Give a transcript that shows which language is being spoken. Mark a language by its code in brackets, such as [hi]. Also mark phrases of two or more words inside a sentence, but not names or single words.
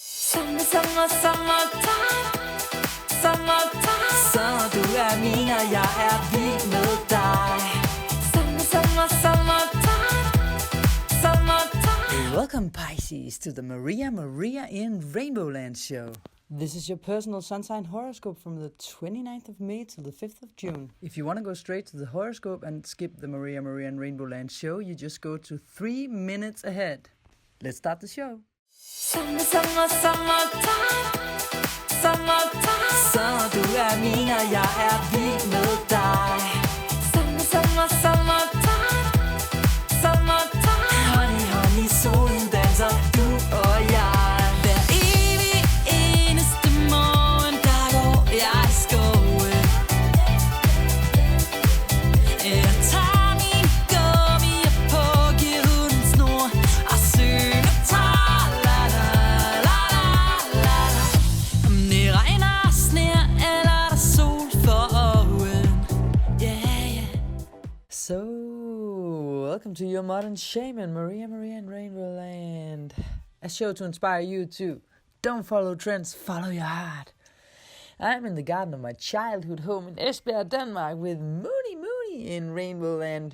[en] Summertime. [da] Så du min, og jeg vild med dig. [en] Summertime. Welcome Pisces to the Maria in RainbowLand show. This is your personal sun sign horoscope from the 29th of May to the 5th of June. If you want to go straight to the horoscope and skip the Maria in RainbowLand show, you just go to 3 minutes ahead. Let's start the show. Summertime. [da] Så du min, og jeg vild med dig. [en] Summertime. [da] Honey, solen danser, du og jeg. Hver evig eneste morgen, der går jeg i skoven. Jeg tager min gummi på, giver den snor og synger tra-la-la-la-la-la. Om det regner, sner eller der sol for øjen. [en] Yeah. So, welcome to your modern shaman, Maria in RainbowLand. A show to inspire you too. Don't follow trends, follow your heart. I'm in the garden of my childhood home in Esbjerg, Denmark with Mooney in RainbowLand.